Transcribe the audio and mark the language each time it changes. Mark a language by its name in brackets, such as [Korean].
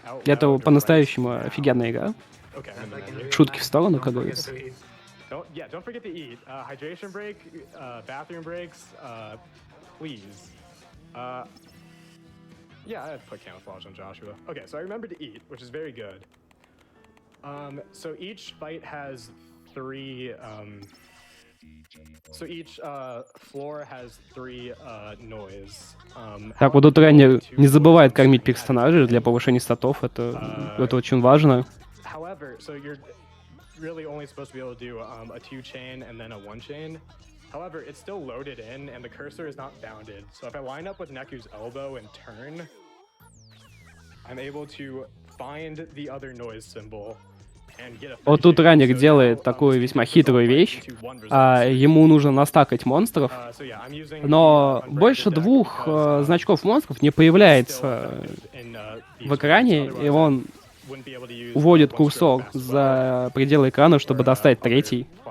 [Russian] Это по-настоящему офигенная игра. Шутки в сторону, как говорится. [English] Don't forget to eat. Hydration break, bathroom breaks, please. Yeah, I put camouflage on Joshua. Okay, so I remembered to eat, which is very good. So each fight has 3. So each floor has 3 noise. [Russian] Так, вот тут ранее не забывает кормить персонажей для повышения статов. Это очень важно. [English] However, so you're really only supposed to be able to do a 2 chain and then a 1 chain. However, it's still loaded in and the cursor is not bounded. So if I line up with Neku's elbow and turn, I'm able to find the other noise symbol. [Russian] Вот тут Ранник делает такую весьма хитрую вещь. Ему нужно настакать монстров, но больше 2 значков монстров не появляется в экране, и он уводит курсор за пределы экрана, чтобы достать 3-й.